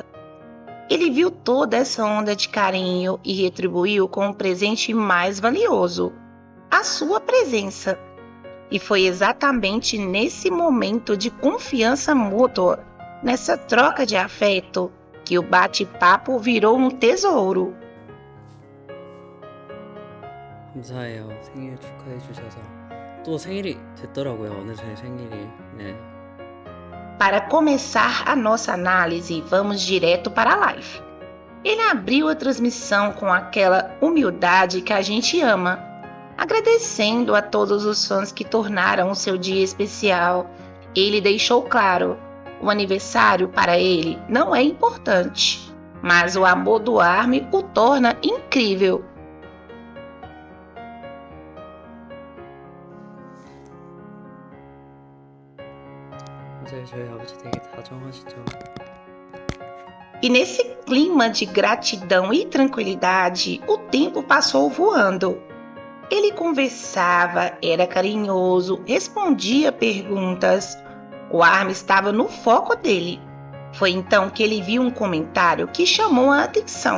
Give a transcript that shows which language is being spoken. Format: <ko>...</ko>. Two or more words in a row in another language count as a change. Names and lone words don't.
<pt>Ele viu toda essa onda de carinho e retribuiu com um presente mais valioso, a sua presença. E foi exatamente nesse momento de confiança mútua, nessa troca de afeto, que o bate-papo virou um tesouro.</pt> <ko>감사해요. 생일 축하해 주셔서. 또 생일이 됐더라고요. 오늘 제 생일이. 네.</ko> <pt>Para começar a nossa análise, vamos direto para a live. Ele abriu a transmissão com aquela humildade que a gente ama, agradecendo a todos os fãs que tornaram o seu dia especial. Ele deixou claro: o aniversário para ele não é importante, mas o amor do ARMY o torna incrível.</pt> <ko>맞아요. 저희 아버지 되게 다정하시죠.</ko> <pt>E nesse clima de gratidão e tranquilidade, o tempo passou voando. Ele conversava, era carinhoso, respondia perguntas. O ARMY estava no foco dele. Foi então que ele viu um comentário que chamou a atenção.</pt>